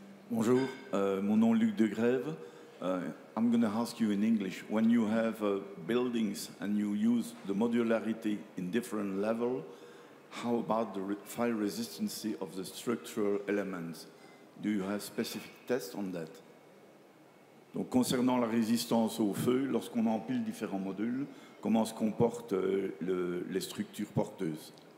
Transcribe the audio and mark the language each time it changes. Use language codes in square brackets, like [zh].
[fr] Bonjour, mon nom est Luc de Grève. [en] I'm going to ask you in English. When you have buildings and you use the modularity in different levels, how about the fire resistance of the structural elements? Do you have specific tests on that? [fr] Donc, concernant la résistance au feu, lorsqu'on empile différents modules, comment se comportent les structures porteuses?